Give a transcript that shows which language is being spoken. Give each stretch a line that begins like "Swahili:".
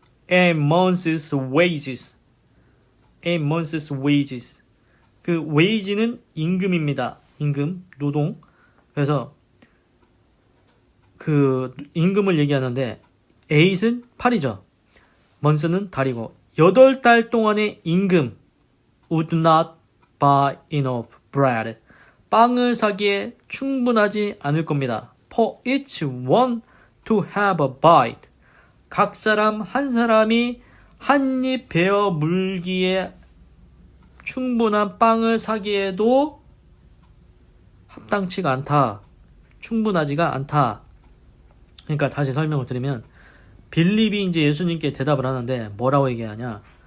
English: A month's wages. A month's wages.
Korean: 그 wage는 임금입니다. 임금, 노동. 그래서 그 임금을 얘기하는데 8은 8이죠.
English: month는 달이고
Korean: 8달 동안의 임금
English: would not buy enough bread.
Korean: 빵을 사기에 충분하지 않을 겁니다.
English: For each one to have a bite.
Korean: 각 사람 한 사람이 한 입 베어 물기에 충분한 빵을 사기에도 합당치가 않다. 충분하지가 않다. 그러니까 다시 설명을 드리면 빌립이 이제 예수님께 대답을 하는데 뭐라고 얘기하냐?